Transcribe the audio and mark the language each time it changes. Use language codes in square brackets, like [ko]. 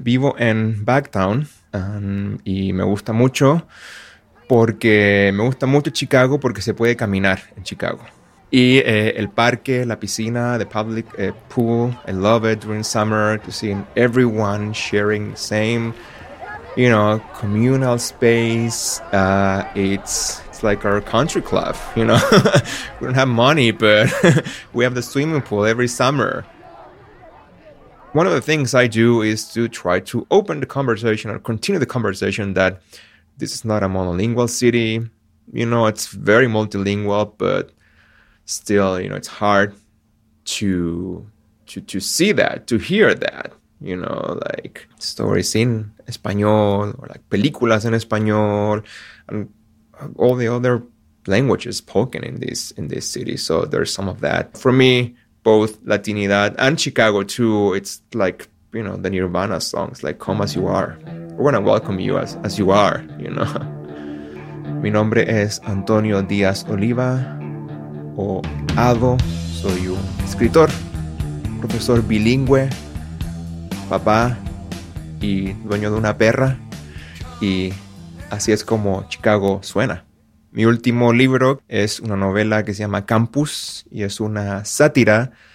[es] Vivo en Bagtown, y me gusta mucho porque me gusta mucho Chicago porque se puede caminar en Chicago. Y el parque, la piscina, [en] the public pool, I love it during summer to see everyone sharing the same, you know, communal space. It's like our country club, you know. We don't have money, but we have the swimming pool every summer. One of the things I do is to try to open the conversation or continue the conversation that this is not a monolingual city. You know, it's very multilingual, but still, you know, it's hard to see that, to hear that, you know, like stories in Espanol or like [es] películas en Espanol [en] and all the other languages spoken in this city. So there's some of that. For me, both Latinidad and Chicago too, it's like, you know, the Nirvana songs, like Come As You Are. We're going to welcome you as you are, you know. [es] Mi nombre es Antonio Díaz Oliva. O Ado, soy un escritor, profesor bilingüe, papá y dueño de una perra. Y así es como Chicago suena. Mi último libro es una novela que se llama Campus y es una sátira